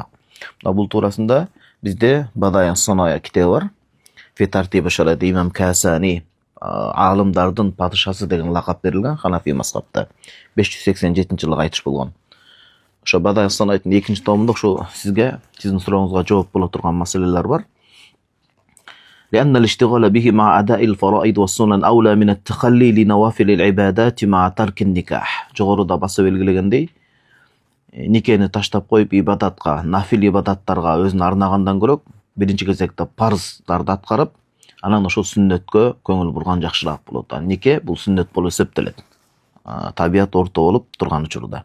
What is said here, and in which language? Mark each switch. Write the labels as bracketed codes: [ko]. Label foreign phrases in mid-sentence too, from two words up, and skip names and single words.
[ky] Бул туурасында бизде Бадаян Саная китеби бар. Фетарти башарат Имам Касани, алымдардын падышасы деген лакап берилген Ханафи мазхабта. 587-жылы айтыш болгон. Ошо Бадаян Санайдын экинчи томунда ошо сиздин сурооңузга жооп боло турган маселелер бар. [ar] لأن الاشتغال به مع أداء الفرائض والسنن أولى من التخلي لنوافل العبادات مع ترك النكاح. [ky] Жогоруда басып белгилегендей, никени таштап коюп ибадатка, нафил ибадаттарга өзүн арнагандан көрөк, биринчи кезекте парыздарды аткарып, анан ошол сүннөткө көңүл бурган жакшыраак болот. Нике бул сүннөт болуп эсептелет. Табият орто болуп турган учурда.